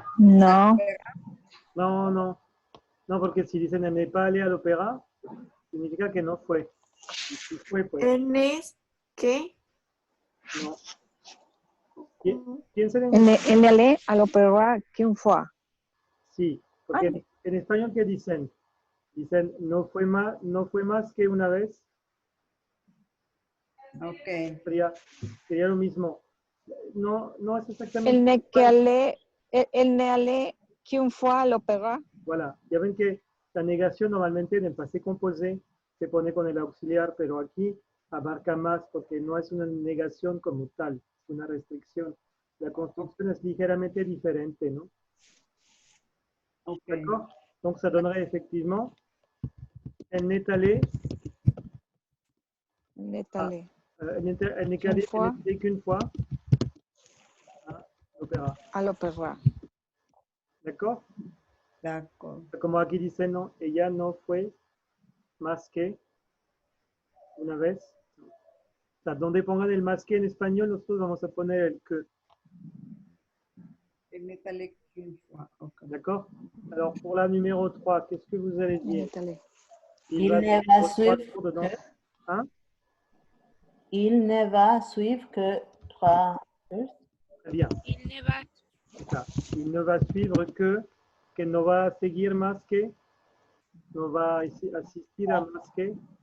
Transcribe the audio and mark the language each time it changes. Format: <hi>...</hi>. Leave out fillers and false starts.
<es>No. Non, non. Non, porque si dicen</es> <fr>elle n'est pas allée à l'opéra,</fr> <es>significa que no fue. Y si fue, pues, Ernest, ¿qué? no. Piensen en...</es> <fr>En aller à l'opéra qu'une fois.</fr> <es>Sí, porque en español, ¿qué dicen? Dicen, no fue más que una vez. Ok. Sería lo mismo. No es exactamente...</es> <fr>Elle n'est allée qu'une fois à l'opéra. Voilà.</fr> <es>Ya ven que la negación normalmente en el pasé composé se pone con el auxiliar, pero aquí abarca más porque no es una negación como tal, es una restricción. La construcción es ligeramente diferente, ¿no? Ok.</es> <fr>D'accord? Donc ça donnerait effectivement elle n'est allée, Elle n'est allée elle n'est qu'une fois allée qu'une fois à l'opéra. à l'opéra. D'accord? D'accord.</fr> <es>Como aquí dice, no, ella no fue más que una vez. O sea, donde pongan el más que en español, nosotros vamos a poner el que.</es> <fr>Elle n'est allée qu'une fois. Ok. D'accord? Alors, pour la numéro 3, qu'est-ce que vous allez Elle dire? est allée. Il ne va suivre 3 cours de danse. Hein? Il ne va suivre que 3 cours. Très bien. C'est ça. Il ne va suivre que</fr> <es>no va seguir más que,</es> <fr>no va asistir a más que.</fr>